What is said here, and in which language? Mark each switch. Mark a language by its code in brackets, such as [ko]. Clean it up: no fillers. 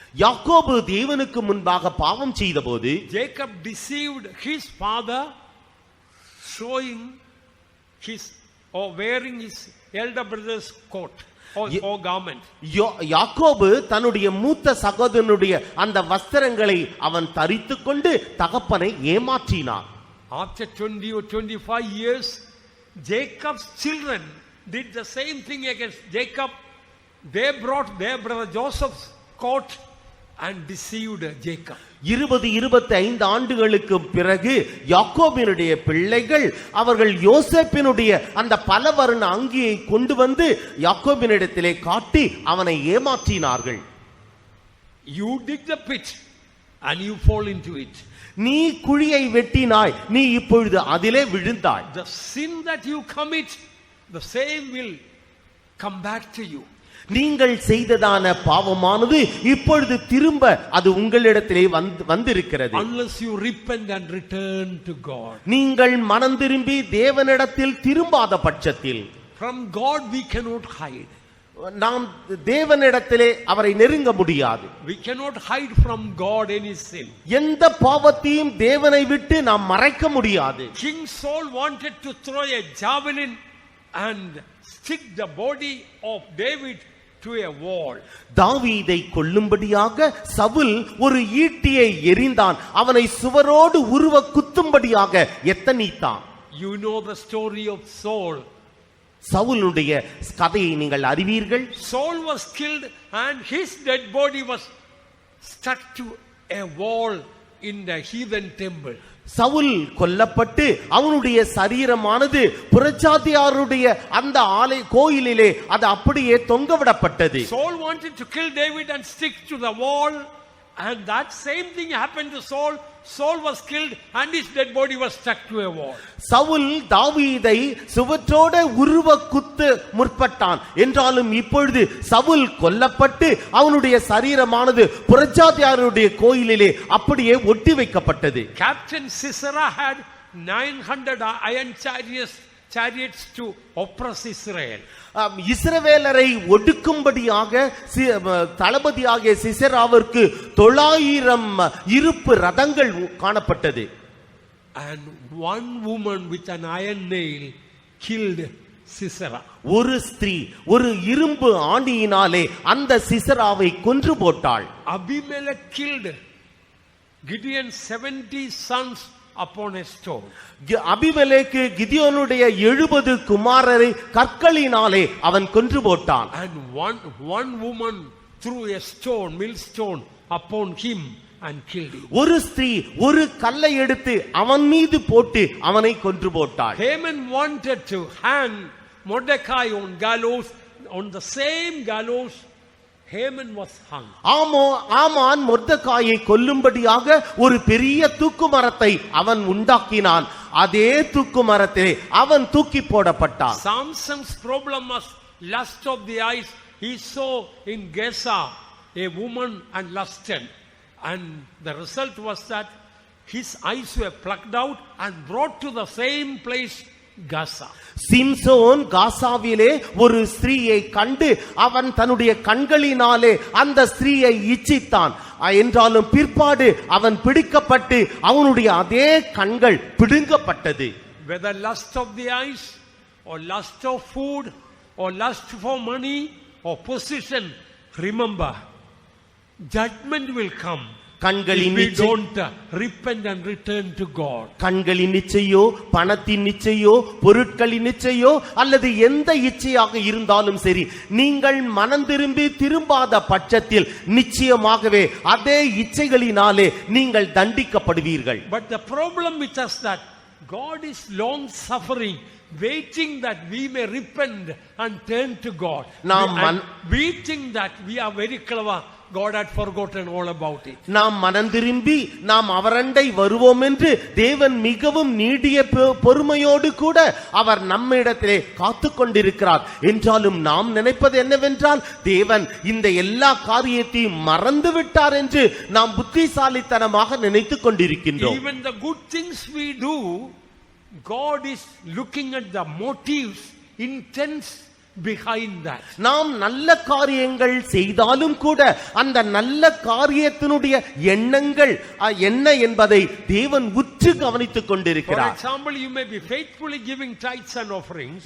[ta] யாக்கோபு தேவனுக்கு முன்பாக பாவம் செய்தபோது [en] Jacob deceived his father, showing his or wearing his elder brother's coat or garment. [ta] யாக்கோபு தன்னுடைய மூத்த சகோதரனுடைய அந்த வஸ்திரங்களை அவன் தரித்துக் கொண்டு தகப்பனை ஏமாற்றினான். [en] After 20 or 25 years, Jacob's children did the same thing against Jacob. They brought their brother Joseph's coat and deceived Jacob. [ta] 20-25 ஆண்டுகளுக்கு பிறகு யாக்கோபினுடைய பிள்ளைகள் அவர்கள் யோசேப்பினுடைய அந்த பலவர்ண அங்கியை கொண்டு வந்து யாக்கோபினிடத்திலே காட்டி அவனை ஏமாற்றினார்கள். [en] You dig the pit and you fall into it. [ta] நீ குழியை வெட்டினாய், நீ இப்பொழுது அதிலே விழுந்தாய். [en] The sin that you commit, the same will come back to you. [ta] நீங்கள் செய்ததான பாவமானது இப்பொழுது திரும்ப அது உங்களிடத்திலே வந்திருக்கிறது. [en] Unless you repent and return to God. [ta] நீங்கள் மனம் திரும்பி தேவனிடத்தில் திரும்பாத பட்சத்தில் [en] From God we cannot hide. [ta] நாம் தேவனிடத்திலே அவரை நெருங்க முடியாது. [en] We cannot hide from God any sin. [ta] எந்த பாவத்தையும் தேவனை விட்டு நாம் மறைக்க முடியாது. [en] King Saul wanted to throw a javelin and stick the body of David to a wall. [ta] தாவீதை கொல்லும்படியாக சவுல் ஒரு ஈட்டியை எறிந்தான், அவனை சுவரோடு உருவ குத்தும்படியாக எத்தனித்தான். [en] You know the story of Saul. [ta] சவுலுடைய கதையை நீங்கள் அறிவீர்கள். [en] Saul was killed and his dead body was stuck to a wall in the heathen temple. [ta] Saul கொல்லப்பட்டு அவனுடைய சரீரமானது புறஜாதியாருடைய அந்த கோயிலிலே அது அப்படியே தொங்கவிடப்பட்டது. [en] Saul wanted to kill David and stick to the wall, and that same thing happened to Saul. Saul was killed and his dead body was stuck to a wall. [ta] Saul தாவீதை சுவற்றோட உருவ குத்து முற்பட்டான் என்றாலும் இப்பொழுது சவுல் கொல்லப்பட்டு அவனுடைய சரீரமானது புறஜாதியாருடைய கோயிலிலே அப்படியே ஒட்டி வைக்கப்பட்டது. [en] Captain Sisera had 900 iron chariots to oppress Israel. [ta] இஸ்ரவேலரை ஒடுக்கும்படியாக தளபதியாகிய சிசராவிற்கு 900 இருப்பு ரதங்கள் காணப்பட்டது. [en] And one woman with an iron nail killed Sisera. [ta] ஒரு ஸ்திரீ ஒரு இரும்பு ஆணியினாலே அந்த சிசராவை கொன்று போட்டாள். [en] Abimelech killed Gideon's 70 sons upon a stone. [ta] அபிமெலேக்கு கிதியோனுடைய 70 குமாரரை கற்களினாலே அவன் கொன்று போட்டான். [en] And one woman threw a stone, millstone upon him and killed him. [ta] ஒரு ஸ்திரீ ஒரு கல்லை எடுத்து அவன் மீது போட்டு அவனை கொன்று போட்டாள். [en] Haman wanted to hang Mordecai on gallows, on the same gallows Haman was hung. [ta] ஆமான் மொர்தெகாயை கொல்லும்படியாக ஒரு பெரிய தூக்கு மரத்தை அவன் உண்டாக்கினான். அதே தூக்கு மரத்திலே அவன் தூக்கி போடப்பட்டான். [en] Samson's problem was lust of the eyes. He saw in Gaza a woman and lusted, and the result was that his eyes were plucked out and brought to the same place, Gaza. [ta] Samson காசாவிலே ஒரு ஸ்திரீயை கண்டு அவன் தன்னுடைய கண்களினாலே அந்த ஸ்திரீயை இச்சித்தான். என்றாலும் பிற்பாடு அவன் பிடிக்கப்பட்டு அவனுடைய அதே கண்கள் பிடுங்கப்பட்டது. [en] Whether lust of the eyes or lust of food or lust for money or position, remember, judgment will come [ta] கண்களின் [en] if we don't repent and return to God. [ta] கண்களின் இச்சையோ பணத்தின் இச்சையோ பொருட்களின் இச்சையோ அல்லது எந்த இச்சையாக இருந்தாலும் சரி, நீங்கள் மனம் திரும்பாத பட்சத்தில் நிச்சயமாகவே அதே இச்சைகளினாலே நீங்கள் தண்டிக்கப்படுவீர்கள். [en] But the problem with us that God is long suffering, waiting that we may repent and turn to God. We think that we are very clever. God had forgotten all about it. [ta] நாம் மனம் திரும்பி நாம் அவரண்டை வருவோம் என்று தேவன் மிகவும் நீடிய பொறுமையோடு கூட அவர் நம்மிடத்திலே காத்து கொண்டிருக்கிறார். என்றாலும் நாம் நினைப்பது என்னவென்றால் தேவன் இந்த எல்லா காரியத்தையும் மறந்து விட்டார் என்று நாம் புத்திசாலித்தனமாக நினைத்துக் கொண்டிருக்கின்றோம். [en] Even the good things we do, God is looking at the motives, intents behind that. [ta] நாம் நல்ல காரியங்கள் செய்தாலும் கூட அந்த நல்ல காரியத்தினுடைய எண்ணங்கள் என்ன என்பதை தேவன் உற்று கவனித்துக் கொண்டிருக்கிறார். [en] For example, you may be faithfully giving tithes and offerings.